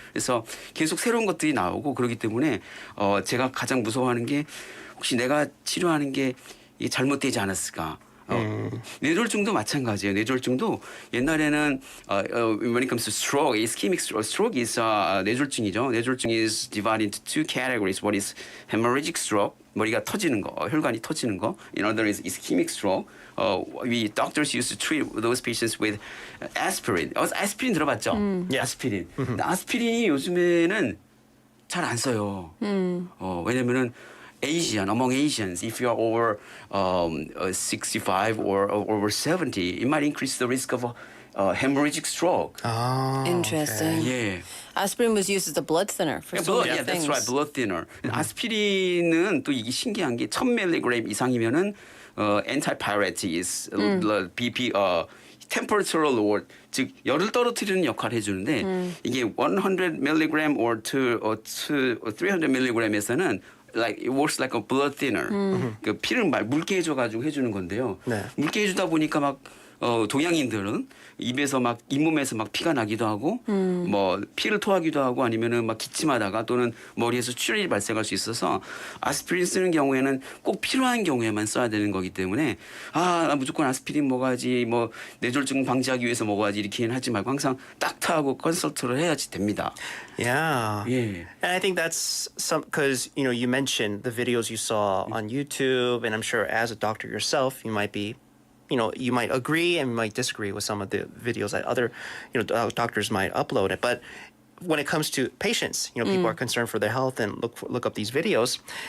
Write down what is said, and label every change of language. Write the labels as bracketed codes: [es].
[ko] 그래서 계속 새로운 것들이 나오고 그렇기 때문에 제가 가장 무서워하는 게 혹시 내가 치료하는 게 이게 잘못되지 않았을까? 뇌졸중도 마찬가지예요. 뇌졸중도 옛날에는 [en] when it comes to stroke, ischemic stroke is 뇌졸중이죠. 뇌졸중 is divided into 2 categories. One is hemorrhagic stroke, [ko] 머리가 터지는 거, 혈관이 터지는 거. [en] Another is ischemic stroke, we doctors used to treat those patients with aspirin. [ko] 아스피린 들어봤죠? 아스피린. 근데 아스피린이 요즘에는 잘 안 써요. [en] 왜냐면은 among Asians, if you are over 65 or over 70, it might increase the risk of hemorrhagic stroke. Interesting. Yeah. Aspirin was used as a blood thinner for so many Yeah, things. that's right. Blood thinner. [ko] 아스피린은 또 이게 신기한 게 1000mg 이상이면은 antipyretic, BP, temperature lower, 즉 열을 떨어뜨리는 역할을 해주는데 이게 100mg or 300mg에서는 [en] like it works like a blood thinner. [ko] 그 피를 묽게 해줘가지고 해주는 건데요. 묽게 해주다 보니까 막 동양인들은 입에서 막 잇몸에서 막 피가 나기도 하고 뭐 피를 토하기도 하고 아니면은 막 기침하다가 또는 머리에서 출혈이 발생할 수 있어서 아스피린 쓰는 경우에는 꼭 필요한 경우에만 써야 되는 거기 때문에 나 무조건 아스피린 먹어야지 뭐 뇌졸중 방지하기 위해서 먹어야지 이렇게는 하지 말고 항상 닥터하고 컨설트를 해야지 됩니다. [en] Yeah. Yeah. And I think that's because you mentioned the videos you saw on YouTube, and I'm sure as a doctor yourself, you might be, you might agree and might disagree with some of the videos that other, doctors might upload it. But when it comes to patients, people are concerned for their health and look up these videos.